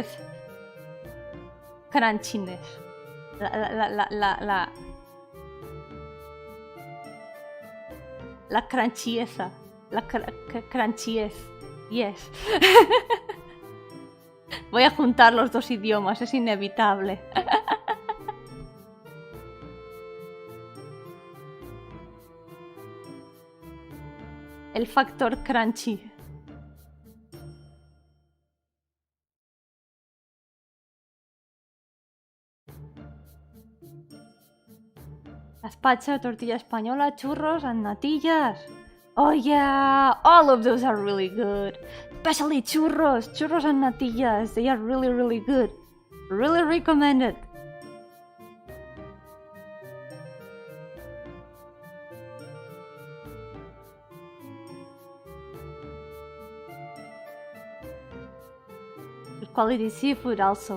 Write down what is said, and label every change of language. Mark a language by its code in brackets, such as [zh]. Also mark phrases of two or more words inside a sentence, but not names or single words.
[es] Crunchiness. La crunchieza. La crunchiez. Yes. Voy a juntar los dos idiomas, es inevitable. El factor crunchy. Gazpacho, tortilla española, churros, [en] and natillas. Oh yeah, all of those are really good. Especially churros and natillas. They are really, really good. Really recommended. Good quality seafood also.